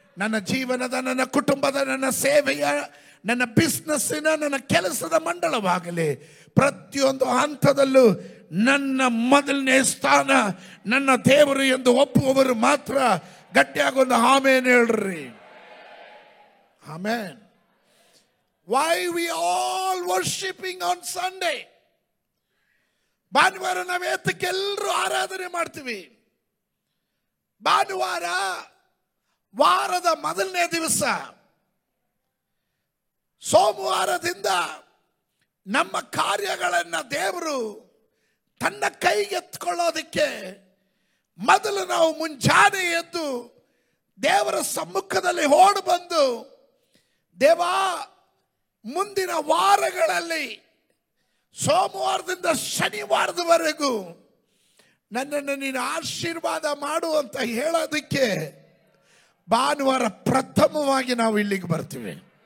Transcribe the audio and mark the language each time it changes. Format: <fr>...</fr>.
<kn>ನನ್ನ ಜೀವನದ, ನನ್ನ ಕುಟುಂಬದ, ನನ್ನ ಸೇವೆಯ, ನನ್ನ ಬಿಸ್ನೆಸ್ಸಿನ, ನನ್ನ ಕೆಲಸದ ಮಂಡಳವಾಗಲಿ, ಪ್ರತಿಯೊಂದು ಹಂತದಲ್ಲೂ ನನ್ನ ಮೊದಲನೇ ಸ್ಥಾನ ನನ್ನ ದೇವರು ಎಂದು ಒಪ್ಪುವವರು ಮಾತ್ರ ಗಟ್ಟಿಯಾಗೊಂದು ಆಮೇನ್ ಹೇಳ್ರಿ. ಆಮೇನ್.</kn> <en>Why we all worshiping on Sunday?</en> <kn>ಭಾನುವಾರ ನಾವು ಏತಕ್ಕೆ ಎಲ್ಲರೂ ಆರಾಧನೆ ಮಾಡ್ತೀವಿ? ಭಾನುವಾರ ವಾರದ ಮೊದಲನೇ ದಿವಸ. ಸೋಮವಾರದಿಂದ ನಮ್ಮ ಕಾರ್ಯಗಳನ್ನು ದೇವರು ತನ್ನ ಕೈಗೆತ್ಕೊಳ್ಳೋದಕ್ಕೆ ಮೊದಲು ನಾವು ಮುಂಜಾನೆ ಎದ್ದು ದೇವರ ಸಮ್ಮುಖದಲ್ಲಿ ಓಡಿ ಬಂದು, ದೇವಾ, ಮುಂದಿನ ವಾರಗಳಲ್ಲಿ ಸೋಮವಾರದಿಂದ ಶನಿವಾರದವರೆಗೂ ನನ್ನನ್ನು ನೀನು ಆಶೀರ್ವಾದ ಮಾಡು ಅಂತ ಹೇಳೋದಕ್ಕೆ ಭಾನುವಾರ ಪ್ರಥಮವಾಗಿ ನಾವು ಇಲ್ಲಿಗೆ ಬರ್ತೀವಿ.</kn>